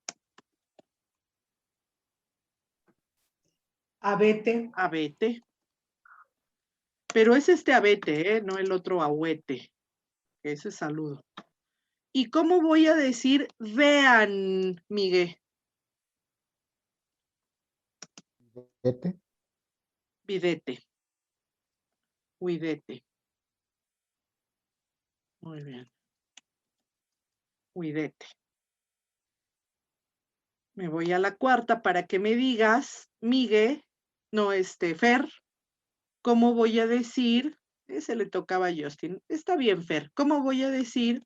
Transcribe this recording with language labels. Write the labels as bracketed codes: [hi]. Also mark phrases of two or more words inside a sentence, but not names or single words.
[es] Abete. Abete. Pero es abete, no el otro ahuete. Ese es saludo. ¿Y cómo voy a decir vean, Miguel? Videte. [la] Videte. Huidete. [es] Muy bien. Huidete. Me voy a la cuarta para que me digas, Miguel, no, Fer, ¿cómo voy a decir? Ese le tocaba a Justin. Está bien, Fer. ¿Cómo voy a decir?